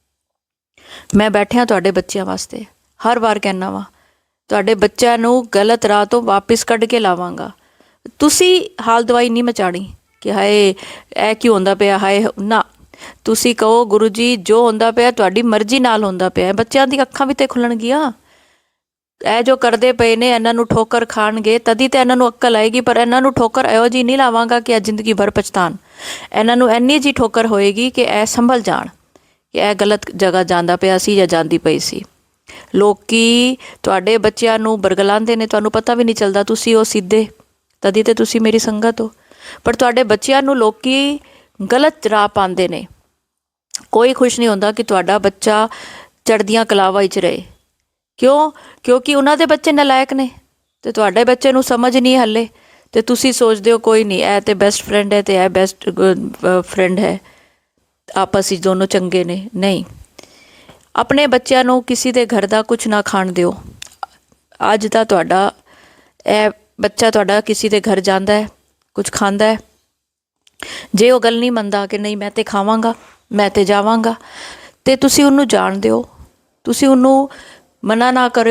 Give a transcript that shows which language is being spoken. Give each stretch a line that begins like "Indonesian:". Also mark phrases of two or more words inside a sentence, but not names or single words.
Punjabi: ਮੈਂ ਬੈਠਿਆ ਤੁਹਾਡੇ ਬੱਚੋਂ ਵਾਸਤੇ, ਹਰ ਬਾਰ ਕਹਿਣਾ ਵਾ ਤੁਹਾਡੇ ਬੱਚੋਂ ਨੂੰ ਗ਼ਲਤ ਰਾਹ ਤੋ ਵਾਪਸ ਕੱਢ ਕੇ ਲਾਵਾਂਗਾ। ਤੁਸੀ ਹਾਲ ਦਵਾਈ ਨਹੀਂ ਮਚਾਣੀ ਕਿ ਹਾਇ ਏ ਕਿਉਂ ਹੁੰਦਾ ਪਿਆ, ਹਾਇ ਨਾ। ਤੁਸੀ ਕਹੋ ਗੁਰੂ ਜੀ ਜੋ ਹੁੰਦਾ ਪਿਆ ਤੁਹਾਡੀ ਮਰਜ਼ੀ ਨਾਲ ਹੁੰਦਾ ਪਿਆ। ਬੱਚੋਂ ਦੀ ਅੱਖਾਂ ਭੀ ਤੇ ਖੁੱਲ੍ਹਣਗੀਆਂ। ਇਹ ਜੋ ਕਰਦੇ ਪਏ ਨੇ ਇਹਨਾਂ ਨੂੰ ਠੋਕਰ ਖਾਣਗੇ ਤਦੀ ਤੇ ਇਹਨਾਂ ਨੂੰ ਅਕਲ ਆਏਗੀ, ਪਰ ਇਹਨਾਂ ਨੂੰ ਠੋਕਰ ਇਹੋ ਜੀ ਨਹੀਂ ਲਾਵਾਂਗਾ ਕਿ ਇਹ ਜ਼ਿੰਦਗੀ ਭਰ ਪਛਤਾਣ। ਇਹਨਾਂ ਨੂੰ ਇੰਨੀ ਜੀ ਠੋਕਰ ਹੋਏਗੀ ਕਿ ਇਹ ਸੰਭਲ ਜਾਣ ਕਿ ਇਹ ਗਲਤ ਜਗ੍ਹਾ ਜਾਂਦਾ ਪਿਆ ਸੀ ਜਾਂ ਜਾਂਦੀ ਪਈ ਸੀ। ਲੋਕੀ ਤੁਹਾਡੇ ਬੱਚਿਆਂ ਨੂੰ ਬਰਗਲਾਉਂਦੇ ਨੇ, ਤੁਹਾਨੂੰ ਪਤਾ ਵੀ ਨਹੀਂ ਚੱਲਦਾ, ਤੁਸੀਂ ਉਹ ਸਿੱਧੇ, ਤਦੀ ਤੇ ਤੁਸੀਂ ਮੇਰੀ ਸੰਗਤ ਹੋ। ਪਰ ਤੁਹਾਡੇ ਬੱਚਿਆਂ ਨੂੰ ਲੋਕੀ ਗਲਤ ਰਾਹ ਪਾਉਂਦੇ ਨੇ। ਕੋਈ ਖੁਸ਼ ਨਹੀਂ ਹੁੰਦਾ ਕਿ ਤੁਹਾਡਾ ਬੱਚਾ ਚੜ੍ਹਦੀਆਂ ਕਲਾਵਾਂ ਵਿੱਚ ਰਹੇ। क्यों? ਕਿਉਂਕਿ ਉਨ੍ਹੋਂਨੇ ਬੱਚੇ ਨਲਾਇਕ ਨੇ, ਤੋ ਤੁਹਾਡੇ ਬੱਚੇ ਨੂੰ ਸਮਝ ਨਹੀਂ ਹੱਲੇ, ਤੋ ਤੁਸੀ ਸੋਚਤੇ ਹੋ ਕੋਈ ਨਹੀਂ, ਏ ਤੋ
English: best friend
Punjabi: ਹੈ, ਤੋ ਯਹ
English: best friend
Punjabi: ਹੈ, ਆਪਸ ਮੇਂ ਦੋਨੋਂ ਚੰਗੇ ਨੇ। ਨਹੀਂ, ਅਪਣੇ ਬੱਚੋਂ ਨੂੰ ਕਿਸੀ ਦੇ ਘਰ ਦਾ ਕੁਝ ਨਾ ਖਾਣ ਦਿਓ। ਅੱਜ ਦਾ ਤੁਹਾਡਾ ਏ ਬੱਚਾ ਤੁਹਾਡਾ ਕਿਸੀ ਦੇ ਘਰ ਜਾਂਦਾ ਹੈ, ਕੁਝ ਖਾਂਦਾ ਹੈ, ਜੇ ਵੋ ਗੱਲ ਨਹੀਂ ਮੰਨਦਾ ਕਿ ਨਹੀਂ ਮੈਂ ਤੋ ਖਾਵਾਂਗਾ, ਮੈਂ ਤੋ ਜਾਵਾਂਗਾ, ਤੋ ਤੁਸੀ ਉਨ੍ਹੂੰ ਜਾਣ ਦਿਓ, ਤੁਸੀ ਉਨ੍ਹੂੰ ਮਨਾ ਨਾ ਕਰੋ।